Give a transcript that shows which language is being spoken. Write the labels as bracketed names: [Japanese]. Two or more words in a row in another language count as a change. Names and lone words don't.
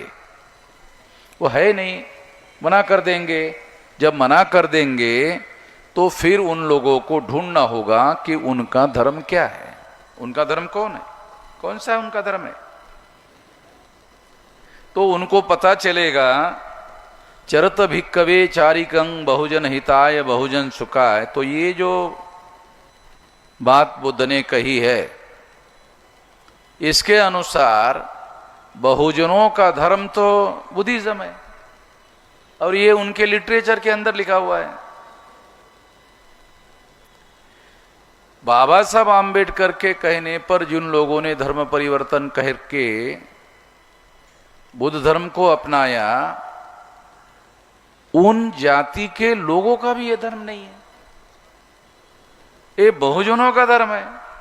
[Hindi] वो है नहीं, मना कर देंगे। जब मना कर देंगे तो फिर उन लोगों को ढूंढना होगा कि उनका धर्म क्या है, उनका धर्म कौन है, कौन सा है उनका धर्म है। तो उनको पता चलेगा [Pali] चरत भिक्कवे चारिकं बहुजन हिताय बहुजन सुखाय। [Hindi] तो ये जो बात बुद्ध ने कही है इसके अनुसार बहुजनों का धर्म तो बुद्धिज्म है, और ये उनके लिटरेचर के अंदर लिखा हुआ है। बाबा साहब आम्बेडकर के कहने पर जिन लोगों ने धर्म परिवर्तन करके बुद्ध धर्म को अपनाया, उन जाति के लोगों का भी यह धर्म नहीं है, ये बहुजनों का धर्म है।